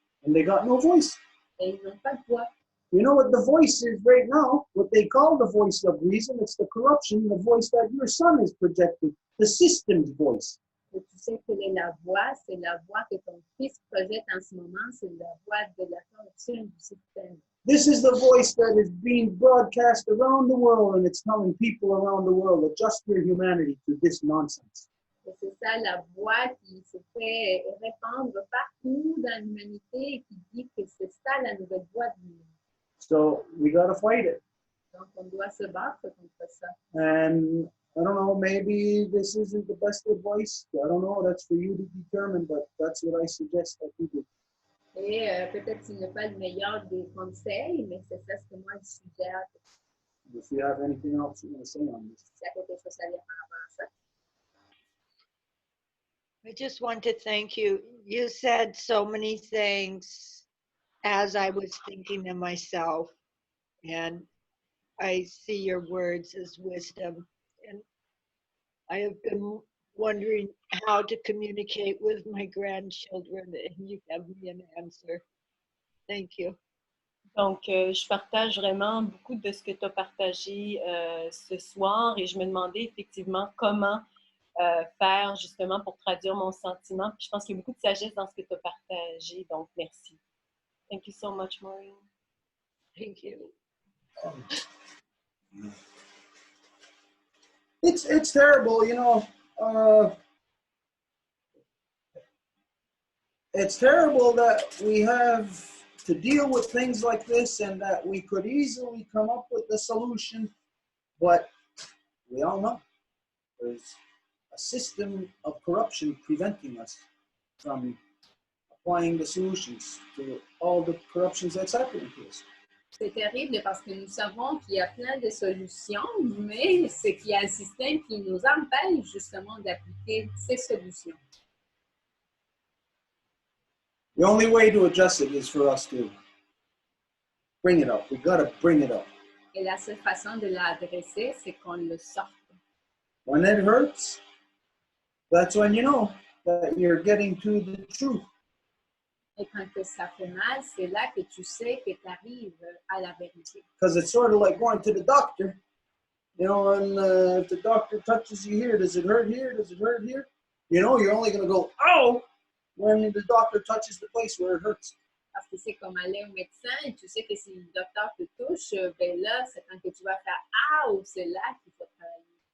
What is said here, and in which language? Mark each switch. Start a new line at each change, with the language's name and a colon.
English: And they got no voice.
French: Et ils n'ont pas de voix.
English: You know what the voice is right now? What they call the voice of reason. It's the corruption, the voice that your son is projecting, the system's voice.
French: Et tu sais quelle est la voix? C'est la voix que ton fils projette en ce moment. C'est la voix de la corruption du système.
English: This is the voice that is being broadcast around the world, and it's telling people around the world, adjust your humanity to this nonsense.
French: Et c'est ça la voix qui se fait répandre partout dans l'humanité et qui dit que c'est ça la nouvelle voix de l'humanité.
English: So we got to fight it.
French: Donc on doit se battre contre ça.
English: And I don't know, maybe this isn't the best advice. I don't know, that's for you to determine, but that's what I suggest that you do.
French: Et peut-être qu'il n'est pas le meilleur des conseils, mais c'est ça ce que moi je suggère.
English: If you have anything else you want to say on this.
French: Si y a quelque chose à dire par rapport à ça.
English: I just want to thank you. You said so many things as I was thinking to myself, and I see your words as wisdom. And I have been wondering how to communicate with my grandchildren, and you have me an answer. Thank you.
French: Donc, je partage vraiment beaucoup de ce que tu as partagé ce soir et je me demandais effectivement comment faire justement pour traduire mon sentiment. Puis je pense qu'il y a beaucoup de sagesse dans ce que tu as partagé, donc merci.
English: Thank you so much, Maureen. Thank you. It's terrible, you know. It's terrible that we have to deal with things like this and that we could easily come up with a solution, but we all know there's a system of corruption preventing us from applying the solutions to all the corruptions that's happening to us.
French: C'est terrible parce que nous savons qu'il y a plein de solutions, mais c'est qu'il y a un système qui nous empêche justement d'appliquer ces solutions.
English: The only way to adjust it is for us to bring it up. We got to bring it up.
French: Et la seule façon de l'adresser, c'est qu'on le sorte.
English: When it hurts, that's when you know that you're getting to the truth.
French: Et quand ça fait mal, c'est là que tu sais que tu arrives à la vérité.
English: Because it's sort of like going to the doctor. You know, and if the doctor touches you here, does it hurt here? Does it hurt here? You know, you're only going to go, ow, when the doctor touches the place where it hurts.
French: Parce que c'est comme aller au médecin et tu sais que si le docteur te touche, ben là, c'est quand que tu vas faire « Ah » c'est là qu'il faut travailler.